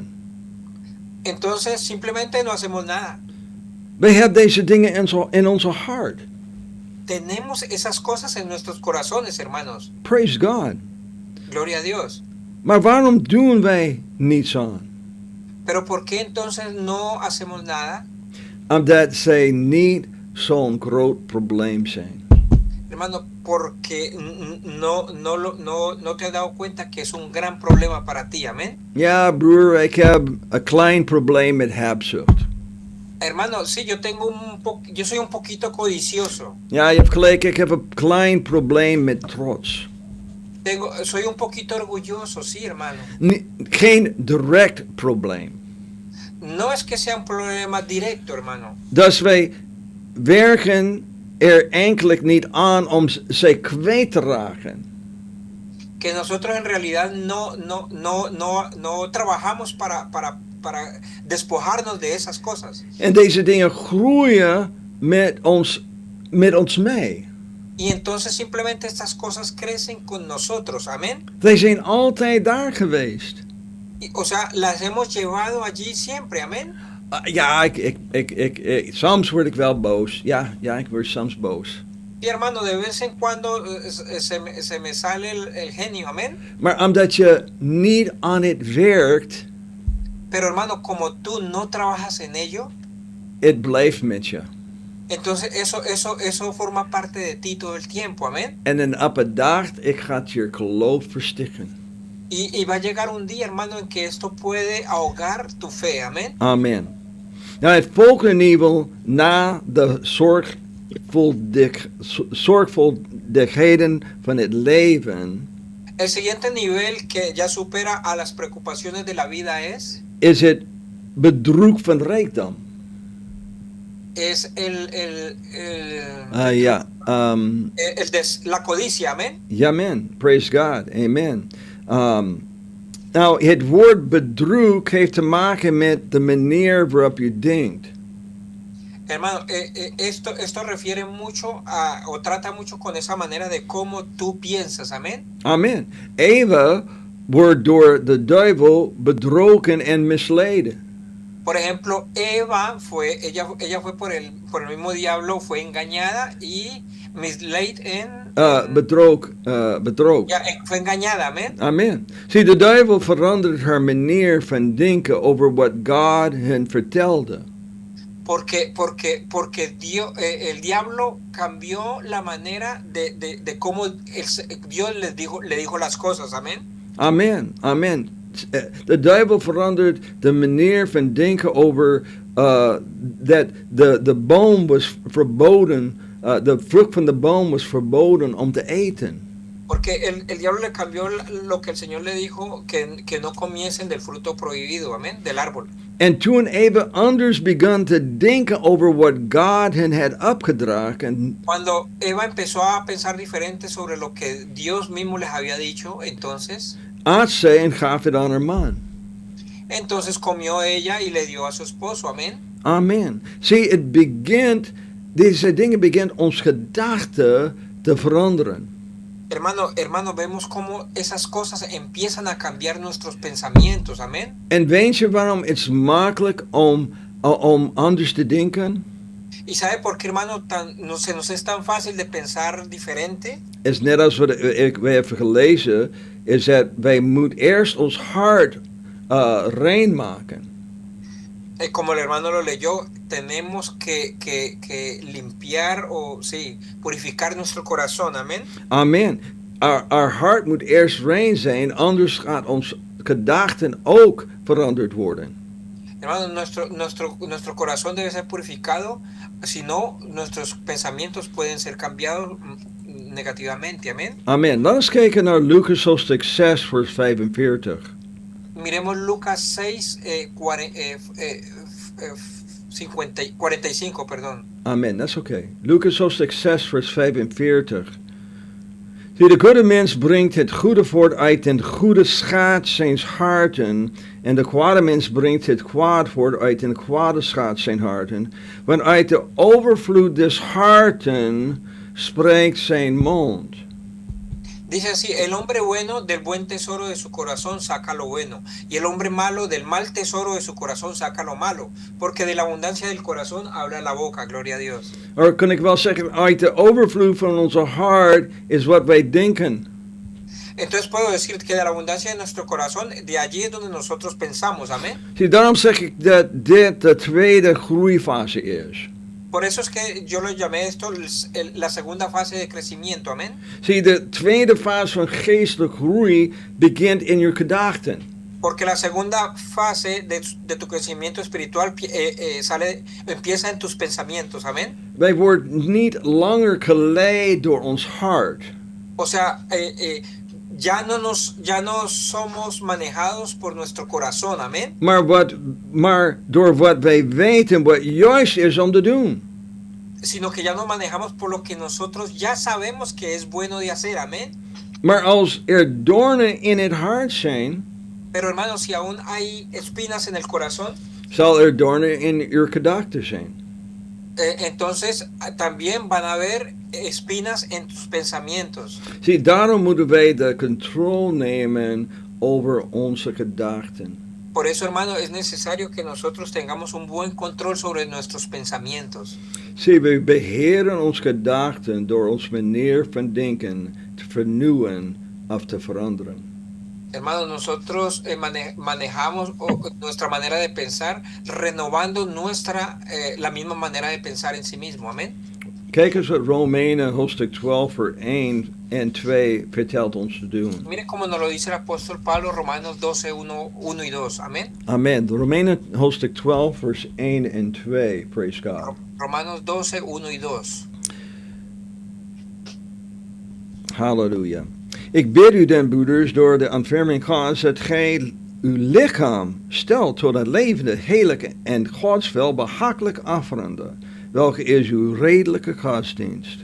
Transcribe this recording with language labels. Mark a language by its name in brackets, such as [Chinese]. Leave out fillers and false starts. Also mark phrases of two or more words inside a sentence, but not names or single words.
[Spanish] entonces simplemente no hacemos nada. [Dutch] Wij hebben deze dingen in onze hart. [Spanish] Tenemos esas cosas en nuestros corazones, hermanos. [English] Praise God. [Spanish] Gloria a Dios. [Dutch] Maar waarom doen wij niets aan? [Spanish] Pero ¿por qué entonces no hacemos nada? [Dutch] Omdat zij niet zo'n groot probleem zijn. [Spanish] Hermano, porque no te has dado cuenta que es un gran problema para ti, amén. [Dutch] Ja, broer, ik heb een klein probleem met hebzucht. [Spanish] Hermano, sí, yo soy un poquito codicioso. [Dutch] Ja, je hebt gelijk, ik heb een klein probleem met trots. [Spanish] Soy un poquito orgulloso, sí, hermano. [Dutch] Geen direct probleem. [Spanish] No es que sea un problema directo, hermano. [Dutch] Dus wij werken er eigenlijk niet aan om zij kwijt te raken. [Spanish] Que nosotros en realidad no trabajamos para despojarnos de esas cosas. [Dutch] En deze dingen groeien met ons mee. [Spanish] Y entonces simplemente estas cosas crecen con nosotros, amén. [Dutch] Wij zijn altijd daar geweest. O sea, las hemos llevado allí siempre, amén. [Spanish] Ja, soms word ik wel boos. Ja, ik word soms boos. Sí, hermano, de vez en cuando se me sale el genio, amén. [Dutch] Maar omdat je niet aan het werkt, [Spanish] Pero hermano, como tú no trabajas en ello, [Dutch] het blijft met je. [Spanish] entonces eso forma parte de ti todo el tiempo, amén. [Dutch] En dan op een dag, ik ga je geloof verstikken. [Spanish] Y va a llegar un día, hermano, en que esto puede ahogar tu fe, amén. [Dutch] Amen. Nou, het volgende niveau na de zorgvuldigheden van het leven [Spanish] El siguiente nivel que ya supera a las preocupaciones de la vida es [Dutch] het bedrog van rijkdom. [Spanish] Es la codicia, amén. [English] Amen. Praise God. Amen. [Dutch] Nou, het woord bedrog heeft te maken met de manier waarop je denkt. [Spanish] Hermano, esto refiere mucho o trata mucho con esa manera de cómo tú piensas, amén. [Dutch] Amen. Eva wordt door de duivel bedrogen en misleden. [Spanish] Por ejemplo, ella fue por el mismo diablo, fue engañada y misled en... [Dutch] Bedroog. Ja, [Spanish] fue engañada, amén. [Dutch] Amen. Zie, de duivel verandert haar manier van denken over wat God hen vertelde. [Spanish] Porque el diablo cambió la manera de cómo Dios le dijo las cosas, amén. [Dutch] Amen, amen. De duivel verandert de manier van denken over dat de boom was verboden, de vrucht van de boom was verboden om te eten. [Spanish] Porque el diablo le cambió lo que el Señor le dijo, que no comiesen del fruto prohibido, amén, del árbol. [Dutch] En toen Eva anders begon te denken over wat God hen had opgedragen. [Spanish] Cuando Eva empezó a pensar diferente sobre lo que Dios mismo les había dicho, entonces [Dutch] At zij en gaf het aan haar man. [Spanish] comió ella y le dio a su esposo, amén. [Dutch] Amen. Zie, deze dingen begint ons gedachte te veranderen. [Spanish] Hermano, vemos cómo esas cosas empiezan a cambiar nuestros pensamientos, amén. [Dutch] En weet je waarom het makkelijk om anders te denken? [Spanish] ¿Y sabe por qué, hermano, se nos es tan fácil de pensar diferente? [Dutch] Is net als we hebben gelezen, is dat wij moeten eerst ons hart rein maken. [Spanish] Como el hermano lo leyó, tenemos que limpiar o sí, purificar nuestro corazón, amén. [Dutch] Amen. Our hart moet eerst rein zijn, anders gaat ons gedachten ook veranderd worden. [Spanish] Hermano, nuestro corazón debe ser purificado, si no, nuestros pensamientos pueden ser cambiados negativamente, amén. [Dutch] Amen. Laten we kijken naar Lucas hoofdstuk 6, vers 45. [Spanish] Miremos Lucas 6, 45, perdón. [Dutch] Amen, dat is oké. Lucas hoofdstuk 6, vers 45. Zie, de goede mens brengt het goede voort uit den goede schaat zijns harten, en de kwade mens brengt het kwaad voort uit den kwade schaat zijn harten. Want uit de overvloed des harten spreekt zijn mond. [Spanish] Dice así, el hombre bueno del buen tesoro de su corazón saca lo bueno, y el hombre malo del mal tesoro de su corazón saca lo malo, porque de la abundancia del corazón habla la boca, gloria a Dios. [Dutch] Or kan ik wel zeggen, uit de overvloed van onze hart is wat wij denken. [Spanish] Entonces puedo decir que de la abundancia de nuestro corazón, de allí es donde nosotros pensamos, amén. [Dutch] Zie, daarom zeg ik dat dit de tweede groeifase is. [Spanish] Por eso es que yo lo llamé esto la segunda fase de crecimiento, amén. [Dutch] Zie, de tweede fase van geestelijke groei begint in je gedachten. [Spanish] Porque la segunda fase de tu crecimiento espiritual empieza en tus pensamientos, amén. [Dutch] Wij worden niet langer geleid door ons hart. [Spanish] O sea, ya no somos manejados por nuestro corazón, amén. [Dutch] Maar door wat wij weten wat juist is om te doen. [Spanish] Sino que ya nos manejamos por lo que nosotros ya sabemos que es bueno de hacer, amén. [Dutch] Maar als doornen in het hart zijn, [Spanish] pero hermanos, si aún hay espinas en el corazón, [Dutch] zal doornen in je gedachten zijn. [Spanish] Entonces también van a haber espinas en tus pensamientos. [Dutch] Zie, daarom moeten wij de controle nemen over onze gedachten. [Spanish] Por eso, hermano, es necesario que nosotros tengamos un buen control sobre nuestros pensamientos. [Dutch] Zie, we beheren onze gedachten door ons manier van denken te vernieuwen of te veranderen. [Spanish] Hermano, nosotros manejamos nuestra manera de pensar renovando la misma manera de pensar en sí mismo. Amén. [Dutch] Kijk eens wat Romeinen hoofdstuk 12 vers 1 en 2 vertelt ons te doen. [Spanish] Mire cómo nos lo dice el apóstol Pablo, Romanos 12, 1 y 2. Amén. [Dutch] Amen. Romeinen hoofdstuk 12 vers 1 en 2. [English] Praise God. [Spanish] Romanos 12, 1 y 2. [Dutch] Halleluja. Ik bid u den, broeders, door de ontferming Gods, dat gij uw lichaam stelt tot het levende, heerlijke en godswel behagelijk offerande, welke is uw redelijke godsdienst.